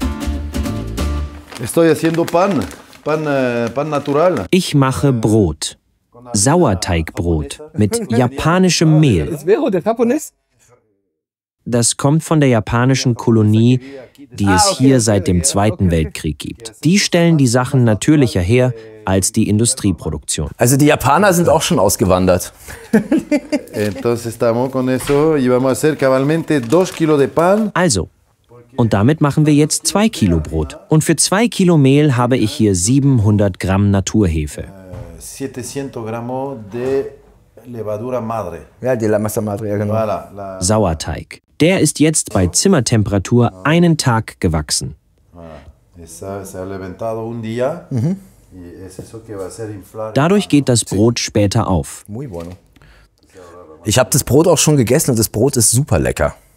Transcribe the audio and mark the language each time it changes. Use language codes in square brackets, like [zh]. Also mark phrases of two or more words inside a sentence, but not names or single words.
[es] Estoy haciendo pan natural. [de] Ich mache Brot. Sauerteigbrot mit japanischem Mehl. Das kommt von der japanischen Kolonie, die es hier seit dem Zweiten Weltkrieg gibt. Die stellen die Sachen natürlicher her als die Industrieproduktion. Also die Japaner sind auch schon ausgewandert. Also, und damit machen wir jetzt 2 Kilo Brot. Und für 2 Kilo Mehl habe ich hier 700 Gramm Naturhefe. [es] 700 gramos de levadura madre. [de] Ja, die [es] La Masa Madre, [de] ja genau. Sauerteig. Der ist jetzt bei Zimmertemperatur einen Tag gewachsen. Dadurch geht das Brot später auf. Ich habe das Brot auch schon gegessen und das Brot ist super lecker.